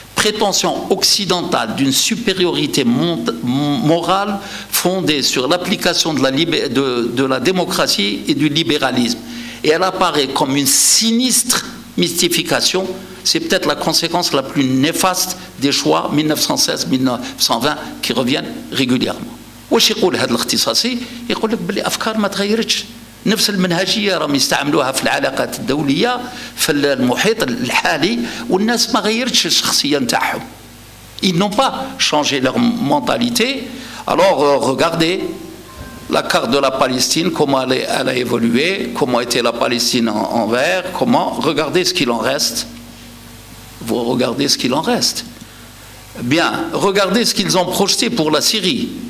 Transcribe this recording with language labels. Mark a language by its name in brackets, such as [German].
[French] prétentions occidentales d'une supériorité morale fondée sur l'application de la démocratie et du libéralisme. Et elle apparaît comme une sinistre mystification. C'est peut-être la conséquence la plus néfaste des choix 1916-1920 qui reviennent régulièrement. [Arabic] واش يقول هذا الاختصاصي؟ يقول لك باللي افكار ما تغيرتش، نفس المنهجيه راهم يستعملوها في العلاقات الدوليه في المحيط الحالي، والناس ما غيرتش الشخصيه نتاعهم. [French] Ils n'ont pas changé leur mentalité. Alors regardez la carte de la Palestine, comment elle a évolué, comment était la Palestine en vert, regardez ce qu'il en reste. Vous regardez ce qu'il en reste. Bien, regardez ce qu'ils ont projeté pour la Syrie.